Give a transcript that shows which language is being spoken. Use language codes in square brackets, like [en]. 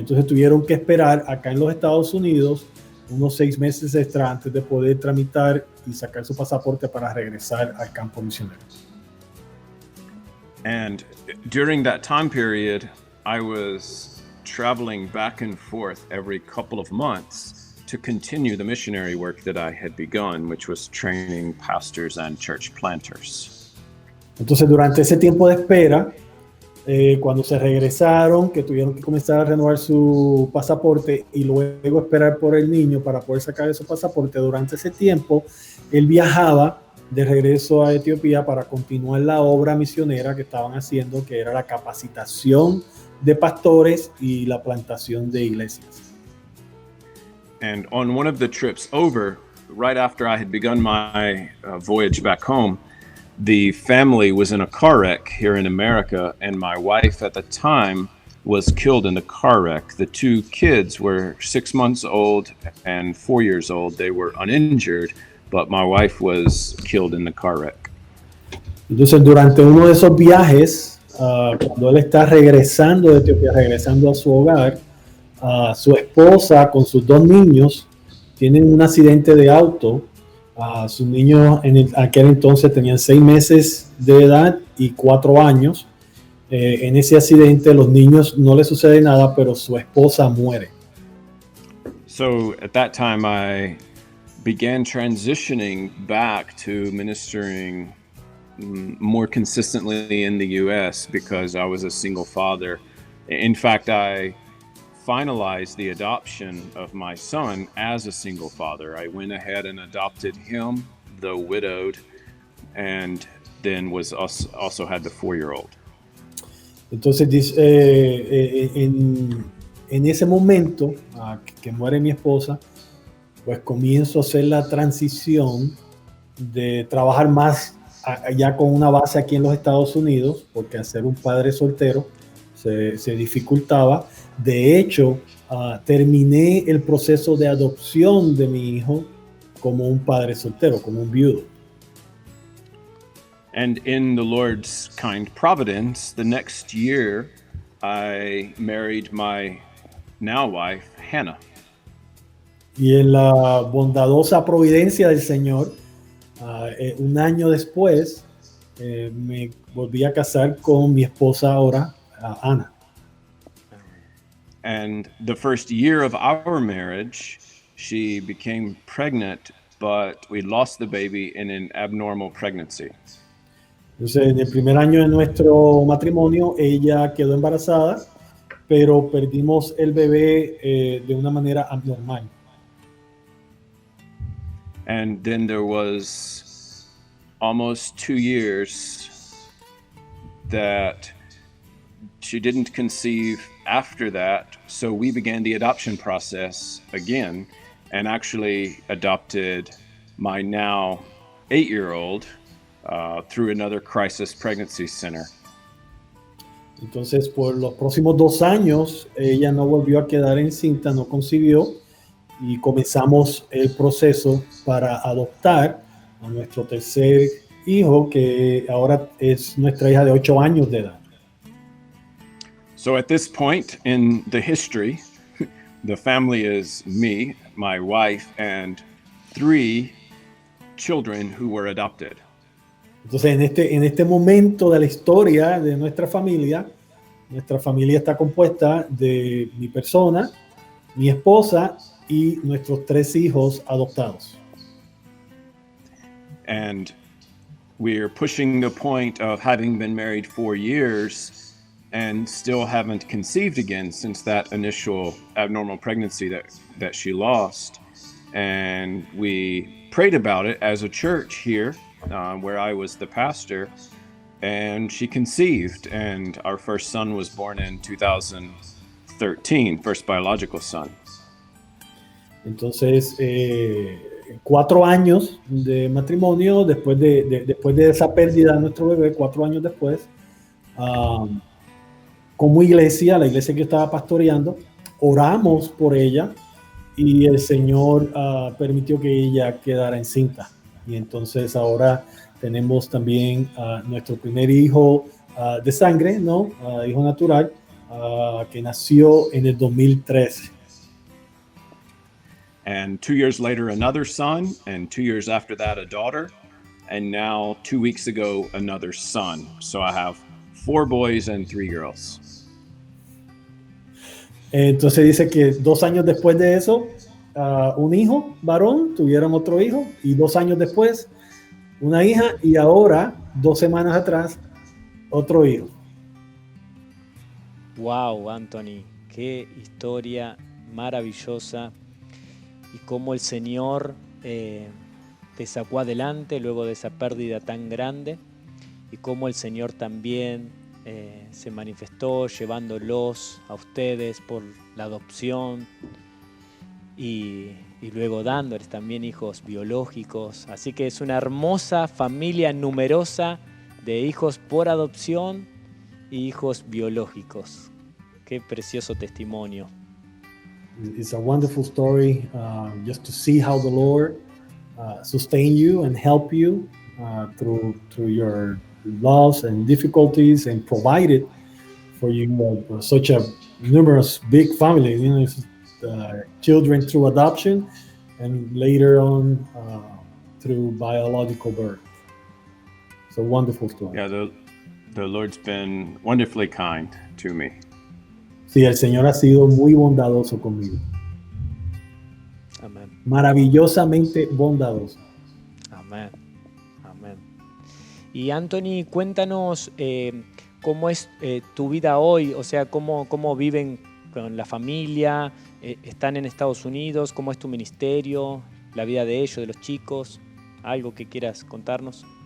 [es] Entonces tuvieron que esperar acá en los Estados Unidos unos 6 meses extra antes de poder tramitar y sacar su pasaporte para regresar al campo misionero. [en] And during that time period, I was traveling back and forth every couple of months to continue the missionary work that I had begun, which was training pastors and church planters. [es] Entonces, durante ese tiempo de espera, cuando se regresaron, que tuvieron que comenzar a renovar su pasaporte y luego esperar por el niño para poder sacar su pasaporte, durante ese tiempo, él viajaba de regreso a Etiopía para continuar la obra misionera que estaban haciendo, que era la capacitación de pastores y la plantación de iglesias. [en] And on one of the trips over, right after I had begun my voyage back home, the family was in a car wreck here in America, and my wife at the time was killed in the car wreck. The 2 kids were 6 months old and 4 years old. They were uninjured, but my wife was killed in the car wreck. [es] Entonces, durante uno de esos viajes, cuando él está regresando de Etiopía, regresando a su hogar, su esposa con sus 2 niños tienen un accidente de auto. Sus niños en aquel entonces tenían 6 meses de edad y 4 años. En ese accidente los niños no les sucede nada, pero su esposa muere. [en] So at that time I began transitioning back to ministering more consistently in the U.S. because I was a single father. In fact, I finalized the adoption of my son as a single father. I went ahead and adopted him, though widowed, and then was also had the 4-year-old. [es] Entonces, en ese momento que muere mi esposa, pues comienzo a hacer la transición de trabajar más ya con una base aquí en los Estados Unidos, porque hacer un padre soltero se dificultaba. De hecho, terminé el proceso de adopción de mi hijo como un padre soltero, como un viudo. [en] And in the Lord's kind providence, the next year, I married my now wife, Hannah. [es] Y en la bondadosa providencia del Señor, un año después, me volví a casar con mi esposa ahora, Ana. [en] And the first year of our marriage, she became pregnant, but we lost the baby in an abnormal pregnancy. [es] Entonces, en el primer año de nuestro matrimonio, ella quedó embarazada, pero perdimos el bebé de una manera abnormal. [en] And then there was almost 2 years that she didn't conceive after that, so we began the adoption process again and actually adopted my now 8-year-old through another crisis pregnancy center. [es] Entonces, por los próximos 2 años, ella no volvió a quedar encinta, no concibió, y comenzamos el proceso para adoptar a nuestro tercer hijo, que ahora es nuestra hija de 8 años de edad. [en] So at this point in the history, the family is me, my wife, and 3 children who were adopted. [es] Entonces, en este momento de la historia de nuestra familia está compuesta de mi persona, mi esposa y nuestros 3 hijos adoptados. [en] And we're pushing the point of having been married 4 years and still haven't conceived again since that initial abnormal pregnancy that she lost. And we prayed about it as a church here, where I was the pastor, and she conceived, and our first son was born in 2013, first biological son. [es] Entonces, 4 años de matrimonio, después de esa pérdida de nuestro bebé, 4 años después, como iglesia, la iglesia que yo estaba pastoreando, oramos por ella y el Señor permitió que ella quedara encinta. Y entonces ahora tenemos también nuestro primer hijo de sangre, ¿no? Hijo natural, que nació en el 2013. [en] And 2 years later, another son, and 2 years after that, a daughter, and now 2 weeks ago, another son. So I have 4 boys and 3 girls. [es] Entonces dice que 2 años después de eso, un hijo varón, tuvieron otro hijo, y 2 años después, una hija, y ahora, 2 semanas atrás, otro hijo. Wow, Anthony, qué historia maravillosa, y cómo el Señor te sacó adelante luego de esa pérdida tan grande, y cómo el Señor también se manifestó llevándolos a ustedes por la adopción y luego dándoles también hijos biológicos. Así que es una hermosa familia numerosa de hijos por adopción y hijos biológicos. Qué precioso testimonio. [en] It's a wonderful story, just to see how the Lord sustain you and help you through your loss and difficulties, and provided for you such a numerous big family, you know, children through adoption and later on through biological birth. It's a wonderful story. Yeah, the Lord's been wonderfully kind to me. [es] Sí, el Señor ha sido muy bondadoso conmigo. Amén. Maravillosamente bondadoso. Amén. Amén. Y Anthony, cuéntanos cómo es tu vida hoy, o sea, cómo viven con la familia, están en Estados Unidos, cómo es tu ministerio, la vida de ellos, de los chicos, algo que quieras contarnos.